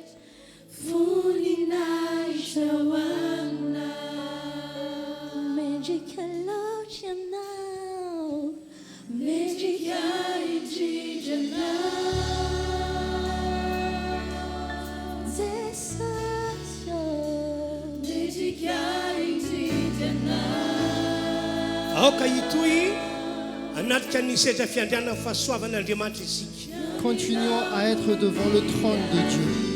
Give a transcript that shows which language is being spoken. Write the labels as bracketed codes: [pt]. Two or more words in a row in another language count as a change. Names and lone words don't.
[mg] voninahitra ho aminao mendrika loatra ianao mendrika indrindra ianao Jesosy mendrika indrindra ianao aoka itoy [fr] Continuons à être devant le trône de Dieu.